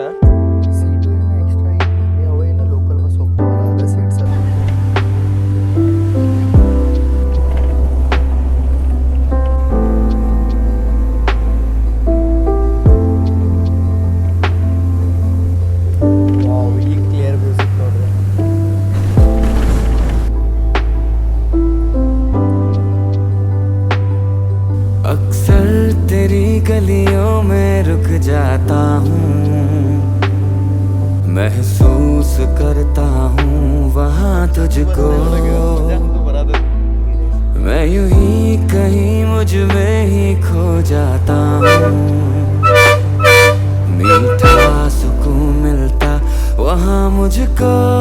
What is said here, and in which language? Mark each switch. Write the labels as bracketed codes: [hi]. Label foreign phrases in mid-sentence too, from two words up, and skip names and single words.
[kn] ಸೀಟು ಏನು ಎಕ್ಸ್ಟ್ರಾ ಅವ ಏನು [en] local bus [kn] ಹೋಗ್ತಾವಲ್ಲ ಅದ ಸೀಟ್ಸ್. ಈಗ [en] clear music [kn] ನೋಡ್ರಿ. [hi] अक्सर तेरी गलियों में रुक जाता हूँ, महसूस करता हूँ वहाँ तुझको, मैं यूं ही कहीं मुझ में ही खो जाता हूँ, मीठा सुकून मिलता वहाँ मुझको,